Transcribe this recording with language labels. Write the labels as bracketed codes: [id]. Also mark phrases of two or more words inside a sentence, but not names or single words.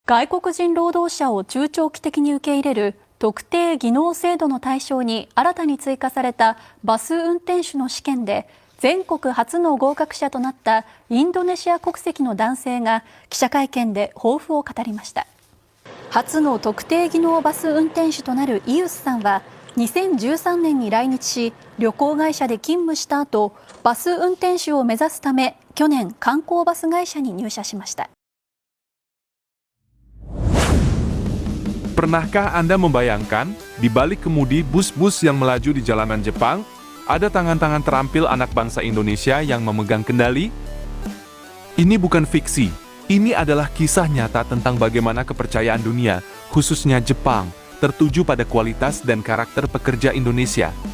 [ja] 外国人労働者を中長期的に受け入れる特定技能制度の対象に新たに追加されたバス運転手の試験で全国初の合格者となったインドネシア国籍の男性が記者会見で抱負を語りました。初の特定技能バス運転手となるイウスさんは2013年に来日し、旅行会社で勤務した後、バス運転手を目指すため去年観光バス会社に入社しました。 [id] Pernahkah Anda membayangkan, di balik kemudi bus-bus yang melaju di jalanan Jepang, ada tangan-tangan terampil anak bangsa Indonesia yang memegang kendali? Ini bukan fiksi, ini adalah kisah nyata tentang bagaimana kepercayaan dunia, khususnya Jepang, tertuju pada kualitas dan karakter pekerja Indonesia.